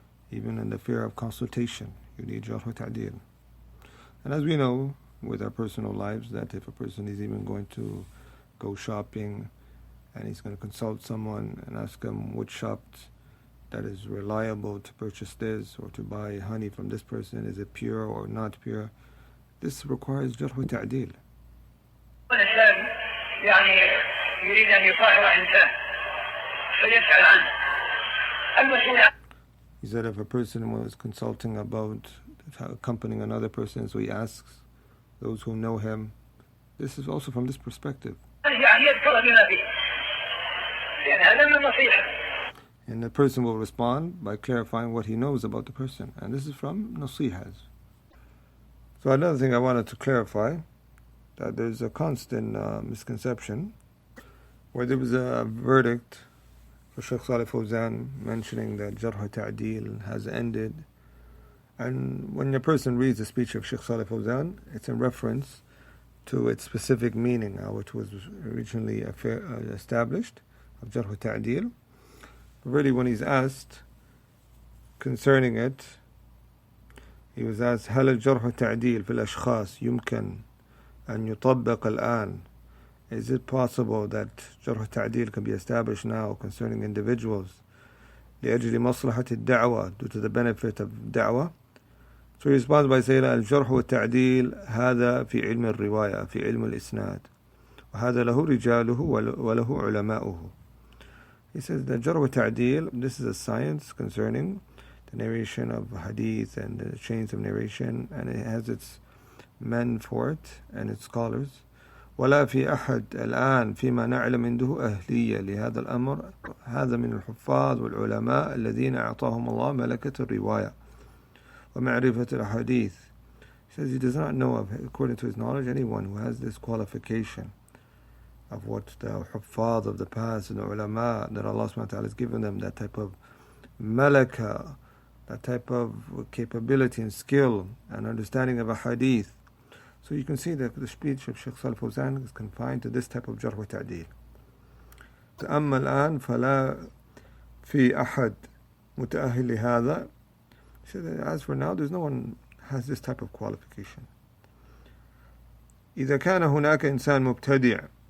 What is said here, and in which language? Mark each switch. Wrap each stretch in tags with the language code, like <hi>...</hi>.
<en>Even in the affair of consultation, you need Jarh wa Ta'deel. And as we know, with our personal lives, that if a person is even going to go shopping and he's going to consult someone and ask him which shop that is reliable to purchase this or to buy honey from this person, is it pure or not pure, this requires Jarh wa Ta'deel.</en> <ar>الإنسان يعني يريد أن يصاحب إنسان فيسأل عنه المسؤول.</ar> <en>He said if a person was consulting about accompanying another person, so he asks those who know him This is also from this perspective.</en> <ar>يعني يذكر بما فيه يعني هذا من النصيحة.</ar> <en>And the person will respond by clarifying what he knows about the person. And this is from nasihas. So another thing I wanted to clarify, that there's a constant misconception where there was a verdict for Sheikh Salih Fawzan mentioning that Jarh Tadeel has ended. And when a person reads the speech of Sheikh Salih Fawzan, it's in reference to its specific meaning, which was originally established, of Jarh Tadeel. But really, when he's asked concerning it, he was asked,</en> <ar>هل الجرح والتعديل في الأشخاص يمكن أن يطبق الآن?</ar> <en>Is it possible that جرح والتعديل can be established now concerning individuals</en> <ar>لأجل مصلحة الدعوة,</ar> <en>due to the benefit of da'wah? So he responds by saying,</en> <ar>الجرح والتعديل هذا في علم الرواية, في علم الإسناد, وهذا له رجاله وله علماؤه.</ar> <en>He says that Jarh wa Ta'deel, this is a science concerning the narration of hadith and the chains of narration, and it has its men for it and its scholars.</en> <ar>ولا في أحد الآن فيما نعلم عنده أهلية لهذا الأمر, هذا من الحفاظ والعلماء الذين أعطاهم الله ملكة الرواية ومعرفة الأحاديث.</ar> <en>He says he does not know of, according to his knowledge, anyone who has this qualification of what the huffaz of the past and the ulama, that Allah subhanahu wa ta'ala has given them that type of malaka, that type of capability and skill and understanding of a hadith. So you can see that the speech of Sheikh Salih Fawzan is confined to this type of jarh wa ta'deel.</en> <ar>أما الآن فلا في أحد متأهل لهذا.</ar> <en>He said that as for now, there's no one has this type of qualification.</en> <ar>إذا كان هناك إنسان مبتدع.</ar>